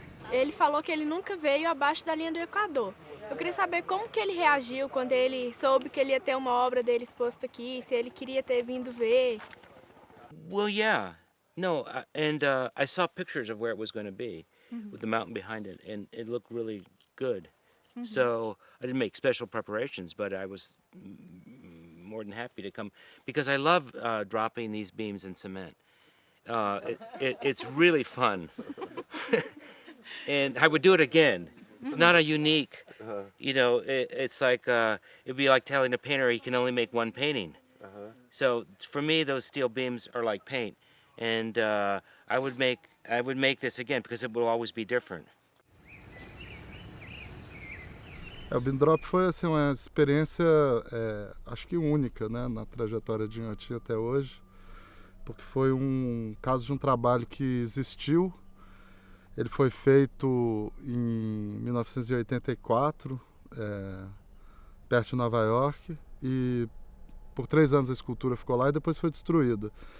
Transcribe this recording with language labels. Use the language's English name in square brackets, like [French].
[Portuguese] Ele falou que ele nunca veio abaixo da linha do Equador. Eu queria saber como que ele reagiu quando ele soube que ele ia ter uma obra dele exposta aqui, se ele queria ter vindo ver. [English] Well, yeah. No, and I saw pictures of where it was going to be with the mountain behind it, and it looked really good. So I didn't make special preparations, but I was more than happy to come because I love dropping these beams in cement. It's really fun, and I would do it again. It's not a unique, it's like it'd be like telling a painter he can only make one painting. So for me, those steel beams are like paint, and I would make this again because it will always be different. [Portuguese] O Beam Drop foi assim, uma experiência, acho que única, né, na trajetória de Inhotim até hoje, porque foi um caso de um trabalho que existiu. Ele foi feito em 1984, perto de Nova York, e por 3 anos a escultura ficou lá e depois foi destruída.